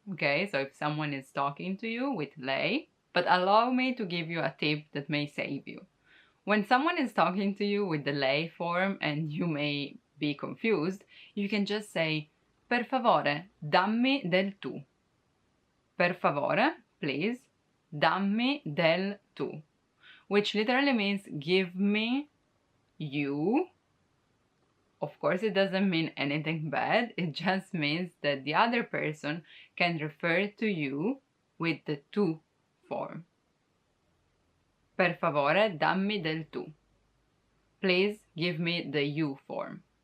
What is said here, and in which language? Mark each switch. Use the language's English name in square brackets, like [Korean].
[English] Okay, so if someone is talking to you with lei, but allow me to give you a tip that may save you. When someone is talking to you with the lei form and you may be confused, you can just say, [Italian] per favore, dammi del tu. Per favore, [English] please, [Italian] dammi del tu. [English] Which literally means give me you. Of course, it doesn't mean anything bad. It just means that the other person can refer to you with the tu form. [Italian] Per favore, dammi del tu. [English] Please give me the you form.